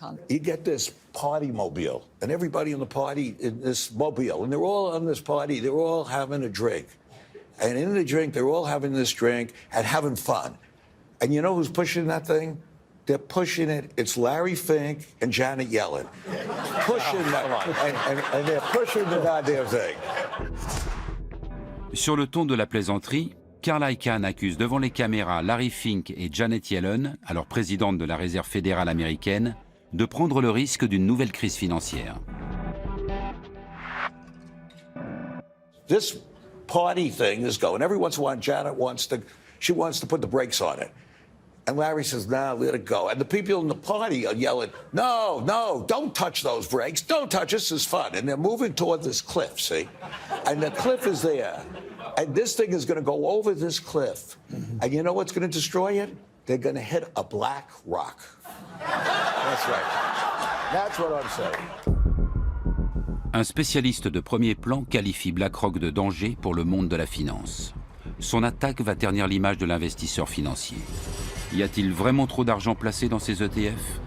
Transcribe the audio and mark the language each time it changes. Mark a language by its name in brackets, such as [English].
[English] You get this party mobile, and everybody in the party in this mobile, and they're all on this party, they're all having a drink. And in the drink, they're all having this drink and having fun. And you know who's pushing that thing? They're pushing it. It's Larry Fink and Janet Yellen. Pushing that. And they're pushing the goddamn thing. [French] Sur le ton de la plaisanterie, Carl Icahn accuse devant les caméras Larry Fink et Janet Yellen, alors présidente de la Réserve fédérale américaine, de prendre le risque d'une nouvelle crise financière. [English] This party thing is going. Every once in a while, Janet wants to put the brakes on it. And Larry says, nah, let it go. And the people in the party are yelling, no, don't touch those brakes. Don't touch, this is fun. And they're moving toward this cliff, see? And the cliff is there. And this thing is going to go over this cliff. And you know what's going to destroy it? They're going to hit a black rock. That's right. That's what I'm saying. [French] Un spécialiste de premier plan qualifie BlackRock de danger pour le monde de la finance. Son attaque va ternir l'image de l'investisseur financier. Y a-t-il vraiment trop d'argent placé dans ces ETF ?